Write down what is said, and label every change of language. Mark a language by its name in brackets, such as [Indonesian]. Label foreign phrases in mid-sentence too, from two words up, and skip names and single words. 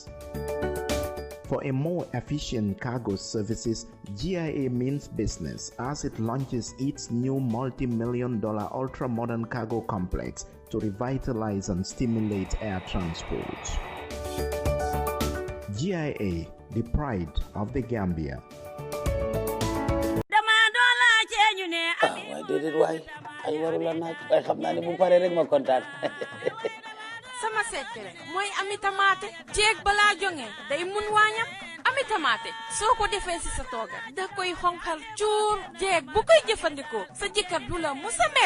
[English] For a more efficient cargo services, GIA means business as it launches its new multi-million-dollar ultra-modern cargo complex to revitalize and stimulate air transport. GIA, the pride of the Gambia. [Wolof] ay warula naaj ay xam naa ne bu paree rek ma kontaan. sama secret mooy ami tamaate jeeg balaa jonge day mun waañam ami tamaate soo ko defee si sa tooga da koy xonqal cuur jeeg bu koy jëfandikoo sa jëkkër du la musa mere.